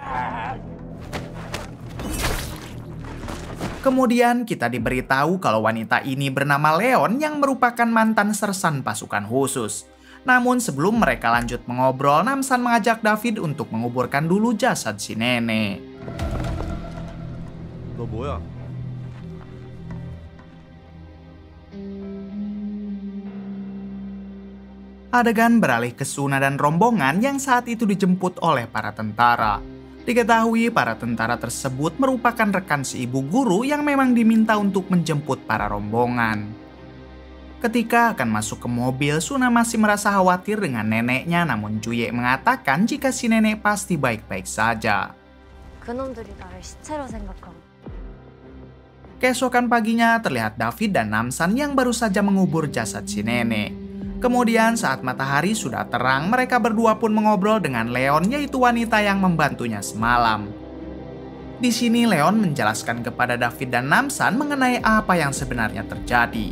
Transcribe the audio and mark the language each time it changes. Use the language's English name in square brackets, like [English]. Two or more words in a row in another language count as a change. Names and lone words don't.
[Indonesian] Kemudian kita diberitahu kalau wanita ini bernama Leon yang merupakan mantan sersan pasukan khusus. Namun sebelum mereka lanjut mengobrol, Namsan mengajak David untuk menguburkan dulu jasad si nenek. [Korean] 너 뭐야? [Indonesian] Adegan beralih ke Suna dan rombongan yang saat itu dijemput oleh para tentara. Diketahui para tentara tersebut merupakan rekan si ibu guru yang memang diminta untuk menjemput para rombongan. Ketika akan masuk ke mobil, Suna masih merasa khawatir dengan neneknya, namun Juye mengatakan jika si nenek pasti baik-baik saja. [Korean] 그놈들이 나를 시체로 생각하고. [Indonesian] Keesokan paginya terlihat David dan Namsan yang baru saja mengubur jasad si nenek. Kemudian saat matahari sudah terang, mereka berdua pun mengobrol dengan Leon, yaitu wanita yang membantunya semalam. Di sini Leon menjelaskan kepada David dan Namsan mengenai apa yang sebenarnya terjadi.